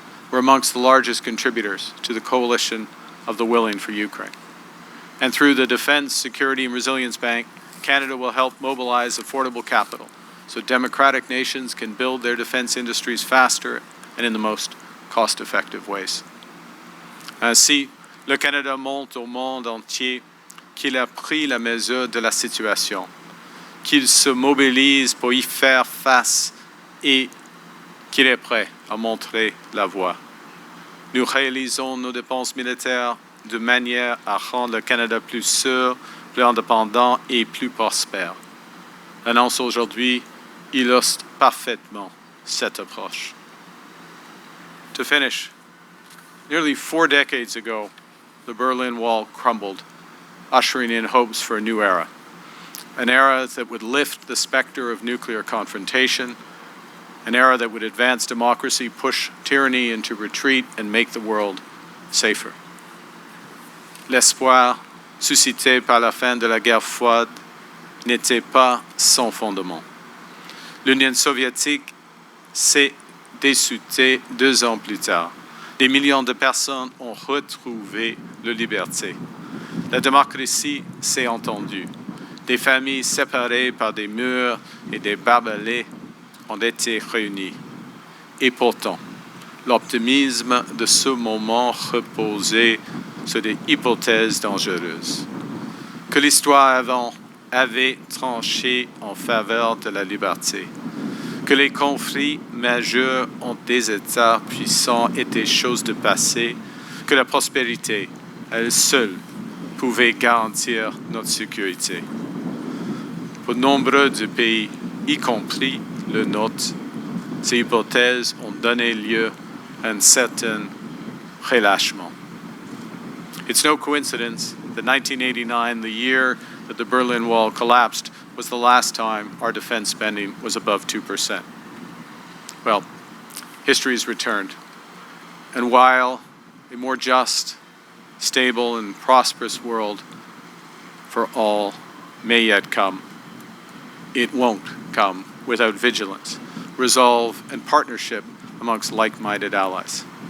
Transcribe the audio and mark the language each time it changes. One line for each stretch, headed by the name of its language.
English: We're amongst the largest contributors to the coalition of the willing for Ukraine. And through the Defense, Security and Resilience Bank, Canada will help mobilize affordable capital so democratic nations can build their defense industries faster and in the most cost-effective ways.
French: Ainsi, le Canada montre au monde entier qu'il a pris la mesure de la situation, qu'il se mobilise pour y faire face et qu'il est prêt à montrer la voie. Nous réalisons nos dépenses militaires de manière à rendre le Canada plus sûr, plus indépendant et plus prospère. L'annonce aujourd'hui illustre parfaitement cette approche.
English: To finish, nearly 4 decades ago, the Berlin Wall crumbled, ushering in hopes for a new era. An era that would lift the specter of nuclear confrontation, an era that would advance democracy, push tyranny into retreat, and make the world safer.
French: L'espoir suscité par la fin de la guerre froide n'était pas sans fondement. L'Union soviétique s'est dissoute 2 ans plus tard. Des millions de personnes ont retrouvé la liberté. La démocratie s'est entendue. Des familles séparées par des murs et des barbelés ont été réunies. Et pourtant, l'optimisme de ce moment reposait sur des hypothèses dangereuses. Que l'histoire avant avait tranché en faveur de la liberté. Que les conflits majeurs ont des États puissants étaient choses de passé. Que la prospérité, elle seule, pouvait garantir notre sécurité. Pour nombre de pays, y compris le nôtre, ces hypothèses ont donné lieu à un certain relâchement.
English: It's no coincidence that 1989, the year that the Berlin Wall collapsed, was the last time our defense spending was above 2%. Well, history has returned. And while a more just, stable, and prosperous world for all may yet come, it won't come without vigilance, resolve, and partnership amongst like-minded allies.